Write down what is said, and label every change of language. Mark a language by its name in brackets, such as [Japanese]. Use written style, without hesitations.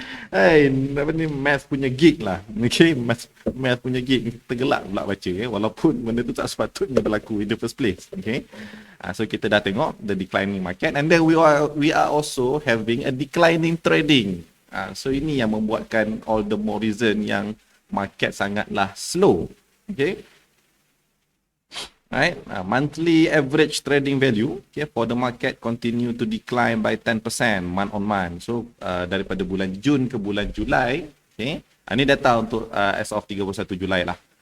[Malay] Apa ni, math punya gig lah. Okay, math punya gig. Tergelak pula baca, walaupun benda tu tak sepatutnya berlaku [English] in the first place. Okay, so [Malay] kita dah tengok [English] the declining market, and then we are also having a declining trading. [Malay] So ini yang membuatkan [English] all the more reason [Malay] yang market sangatlah slow. [English] Okay, right, monthly average trading value, okay, for the market continue to decline by 10% month on month. [Malay] So daripada bulan Jun ke bulan Julai, okay, ini data untuk [English] as of [Malay] 31 Julai lah.